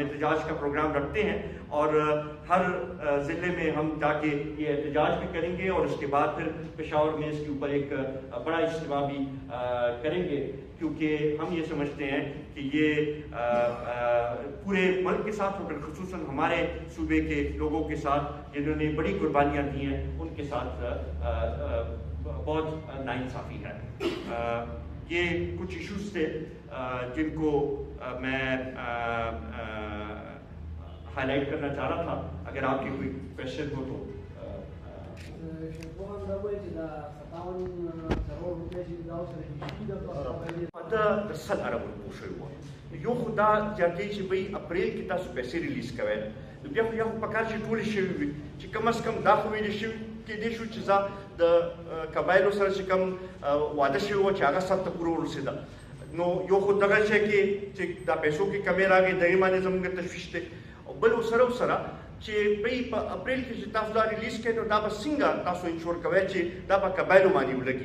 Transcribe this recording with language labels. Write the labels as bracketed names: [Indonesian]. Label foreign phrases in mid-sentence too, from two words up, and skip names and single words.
[Urdu] احتجاج کا پروگرام رکھتے ہیں، اور ہر ضلع میں ہم جا کے یہ احتجاج بھی کریں گے، اور اس کے بعد پھر پشاور میں اس کے اوپر ایک بڑا اجتماع بھی کریں گے، کیونکہ ہم یہ سمجھتے ہیں کہ یہ پورے ملک کے ساتھ اور خصوصاً ہمارے صوبے کے لوگوں کے ساتھ جنہوں نے بڑی قربانیاں دی ہیں ان کے ساتھ بہت ناانصافی ہے. یہ کچھ ایشوز تھے جن کو میں ہائی لائٹ کرنا چاہ رہا تھا. اگر آپ کی کوئی کوشچن ہو تو. [Pashto] سل عرب پوښتنه یو خدا ځکه چې به اپریل کې تاسو پیسې ریلیز کوئ، نو بیا خو یو پکار چې ټولې شوي وي، چې کم از کم دا خو ویلې شوي کېدای شو چې زه د قبایلو سره چې کوم واده شوی و چې هغه سر ته پوره ورسېده، نو یو خو دغه شی کې چې دا پیسو کې کمې راغې دغې باندې زموږ تشویش دی، او بل ورسره چې بی په اپریل کې چې تاسو دا ریلیز کړئ نو دا به څنګه تاسو انشور کوئ چې دا به قبایلو باندې ولګي.